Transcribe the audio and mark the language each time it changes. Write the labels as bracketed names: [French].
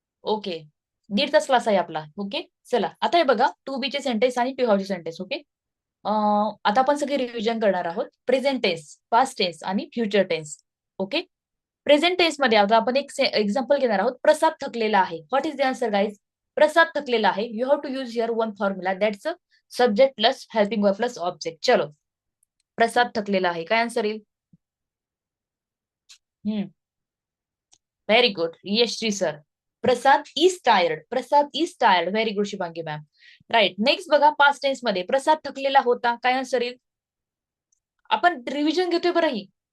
[Marathi] Okay, 1.5 तास class आहे आपला. ओके, चला. आता हे बघा, टू बी चे सेंटेन्स आणि टू हॅव चे सेंटेन्स. ओके, आता आपण सगळे रिव्हिजन करणार आहोत. प्रेझेंट टेन्स, पास्ट टेन्स आणि future tense. Okay, present tense मध्ये आता आपण एक एक्झाम्पल घेणार आहोत. प्रसाद थकलेला आहे. [English] What is the answer guys? [Marathi] प्रसाद थकलेला आहे. [English] You have to use here one formula, that's subject plus helping verb plus object. [Marathi] चलो, प्रसाद थकलेला आहे, काय आन्सर येईल? [English] Very good. Yes Shri sir. Prasad is tired. Prasad is tired. Very good Shubhangi ma'am. Right. [Marathi] Next बघा, past tense मध्ये प्रसाद थकलेला होता, काय आन्सर येईल? आपण रिव्हिजन घेतोय बरं ही.